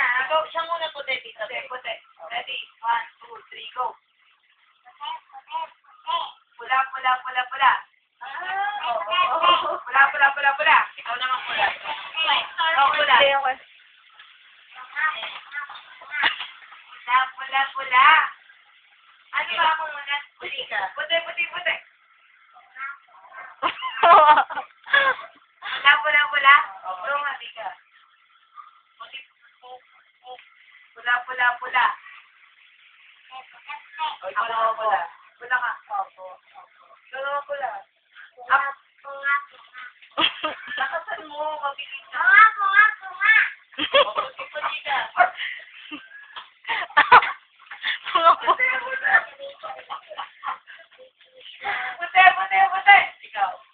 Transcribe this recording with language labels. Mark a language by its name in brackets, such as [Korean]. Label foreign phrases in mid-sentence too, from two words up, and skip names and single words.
[Filipino] Go, siya muna puti, tita. Puti. [English] Ready? 1, 2, 3, go. [Filipino] Pula, pula, pula, pula. Pula, pula, pula, pula. Ikaw naman pula. Oh, pula. Pula, pula, pula. Ano ba ako muna? Puti ka. Puti, puti, puti. Pula, pula, pula. Oo, mati ka. Puti, pula, pula, pula. Ako naman pula. Pula ka. Opo. Ikaw naman pula. Lakasan mo, mabilis ka. Puti ka. Puti, puti, puti. Ikaw.